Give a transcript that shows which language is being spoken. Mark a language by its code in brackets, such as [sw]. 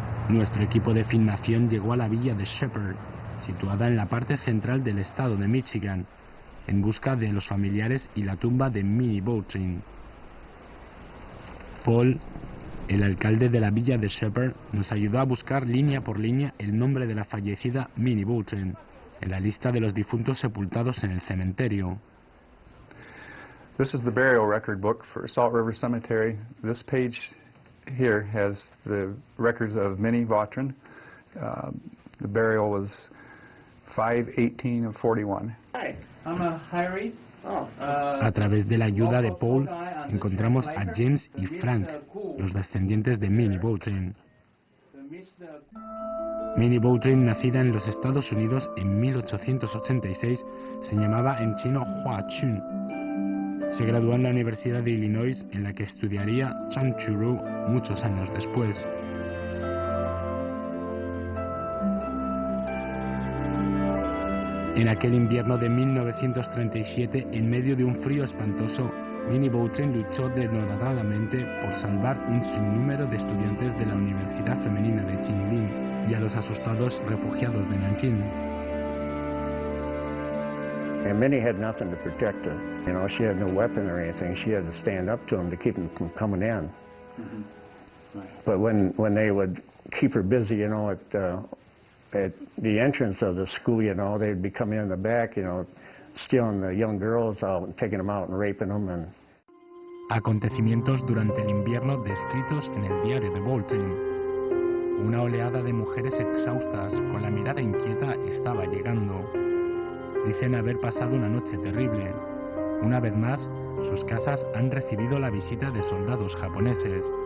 [es] Nuestro equipo de filmación llegó a la villa de Shepherd, situada en la parte central del estado de Michigan, en busca de los familiares y la tumba de Minnie Vautrin. Paul, el alcalde de la villa de Shepherd, nos ayudó a buscar línea por línea el nombre de la fallecida Minnie Vautrin en la lista de los difuntos sepultados en el cementerio. [en] This is the burial record book for Salt River Cemetery. This page here has the records of Minnie Vautrin. The burial was 5/18 of 41. Hi, I'm Harry. [es] A través de la ayuda de Paul encontramos a James y Frank, los descendientes de Minnie Vautrin. [en] Mr. [es] Minnie Vautrin, nacida en los Estados Unidos en 1886, se llamaba en chino Hua Chun. Se graduó en la Universidad de Illinois, en la que estudiaría Chan Churu muchos años después. En aquel invierno de 1937, en medio de un frío espantoso, Minnie Vautrin luchó denodadamente por salvar un sinnúmero de estudiantes de la Universidad Femenina de Jinling y a los asustados refugiados de Nanjing. [en] And Minnie had nothing to protect her. You know, she had no weapon or anything. She had to stand up to them to keep them from coming in. But when they would keep her busy, you know, at the entrance of the school, you know, they'd be coming in the back, you know, stealing the young girls out and taking them out and raping them. And [es] Acontecimientos durante el invierno descritos en el diario de Vautrin. Una oleada de mujeres exhaustas con la mirada inquieta estaba llegando. Dicen haber pasado una noche terrible. Una vez más, sus casas han recibido la visita de soldados japoneses.